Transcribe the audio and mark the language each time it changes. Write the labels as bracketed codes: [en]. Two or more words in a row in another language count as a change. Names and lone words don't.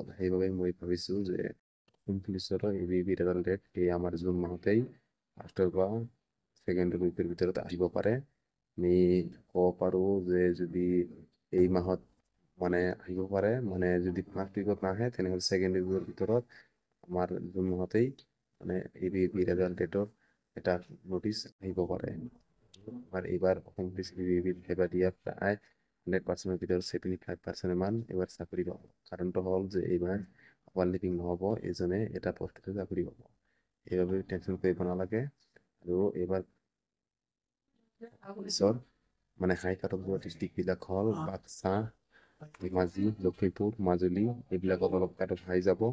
[as] সেইবাবে মই ভাবিছোঁ যে পুলিচৰ ABAB [en] result date [as] এই আমাৰ জুন মাহতেই ফাৰ্ষ্টৰ পৰা [en] second week [as] ভিতৰত আহিব পাৰে। আমি ক'ব পাৰোঁ যে যদি এই মাহত মানে আহিব পাৰে, মানে যদি [en] first week [as] নাহে তেনেহ'লে [en] second week [as] ভিতৰত আমাৰ জুন মাহতেই মানে ABAB [en] result date [as] এটা নটিচ আহিব পাৰে। [bn] আর এবার অসম পুলিচ এবার দিয়া প্রায় 100%-এর ভিতরে 75% মান এবার চাকরি পাব। কারণটা হল যে এইবার আবার লিপিং [as] নহ'ব, এজনে এটা পোষ্টতে চাকৰি পাব। এইভাবে টেনশন কৰিব নালাগে। আৰু এইবাৰ পুলিচৰ মানে [en] high cut off [as] যোৱা ডিষ্ট্ৰিক্টবিলাক হ'ল বাক্সা, ধেমাজি, লখিমপুৰ, মাজুলী এইবিলাকত অলপ [en] cut off high [as] যাব।